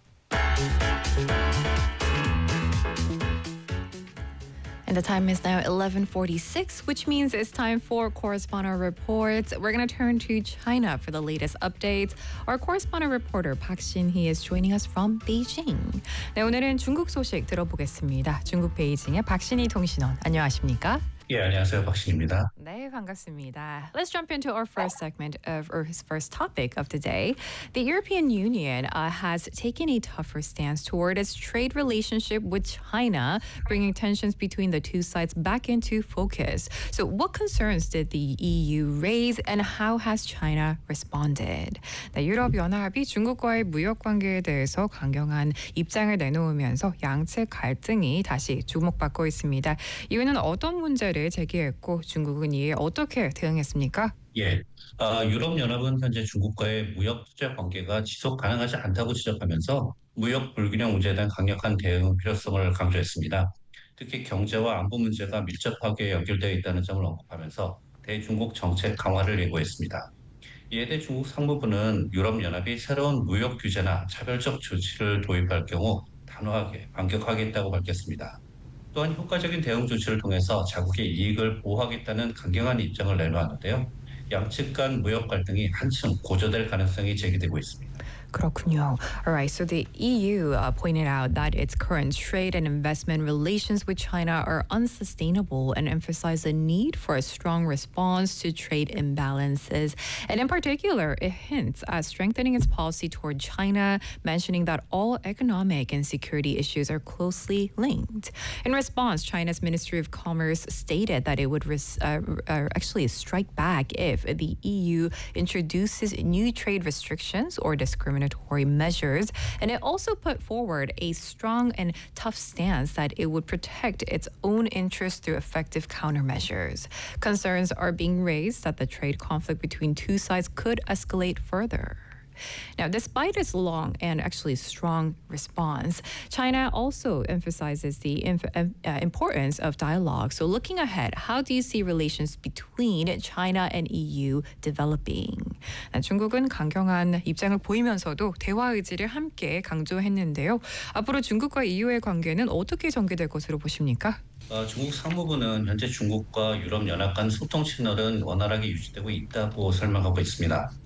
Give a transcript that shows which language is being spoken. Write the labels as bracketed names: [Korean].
[English] And the time is now 11:46, which means it's time for Correspondent Reports. We're going to turn to China for the latest updates. Our Correspondent Reporter Park Shin-hee is joining us from Beijing. [Korean] 네, 오늘은 중국 소식 들어보겠습니다. 중국 베이징의 박신희 통신원, 안녕하십니까? 예, 안녕하세요. 박신입니다. 네, 반갑습니다. [English] Let's jump into our first segment of, or his first topic of the day. The European Union has taken a tougher stance toward its trade relationship with China, bringing tensions between the two sides back into focus. So what concerns did the EU raise and how has China responded? [Korean] 네, 유럽연합이 중국과의 무역관계에 대해서 강경한 입장을 내놓으면서 양측 갈등이 다시 주목받고 있습니다. 이유는 어떤 문제 제기했고 중국은 이에 어떻게 대응했습니까? 예, 유럽연합은 현재 중국과의 무역 투자 관계가 지속 가능하지 않다고 지적하면서 무역 불균형 문제에 대한 강력한 대응 필요성을 강조했습니다. 특히 경제와 안보 문제가 밀접하게 연결되어 있다는 점을 언급하면서 대중국 정책 강화를 예고했습니다. 이에 대해 중국 상무부는 유럽연합이 새로운 무역 규제나 차별적 조치를 도입할 경우 단호하게 반격하겠다고 밝혔습니다. 또한 효과적인 대응 조치를 통해서 자국의 이익을 보호하겠다는 강경한 입장을 내놓았는데요. 양측 간 무역 갈등이 한층 고조될 가능성이 제기되고 있습니다. 그렇군요. [English] All right, so the EU pointed out that its current trade and investment relations with China are unsustainable and emphasized the need for a strong response to trade imbalances. And in particular, it hints at strengthening its policy toward China, mentioning that all economic and security issues are closely linked. In response, China's Ministry of Commerce stated that it would actually strike back if the EU introduces new trade restrictions or discriminatory measures, and it also put forward a strong and tough stance that it would protect its own interests through effective countermeasures. Concerns are being raised that the trade conflict between two sides could escalate further. Now, despite its long and actually strong response, China also emphasizes the importance of dialogue. So looking ahead, how do you see relations between China and EU developing? [Korean] 중국은 강경한 입장을 보이면서도 대화 의지를 함께 강조했는데요. 앞으로 중국과 EU의 관계는 어떻게 전개될 것으로 보십니까? 중국 상무부는 현재 중국과 유럽연합 간 소통 채널은 원활하게 유지되고 있다고 설명하고 있습니다.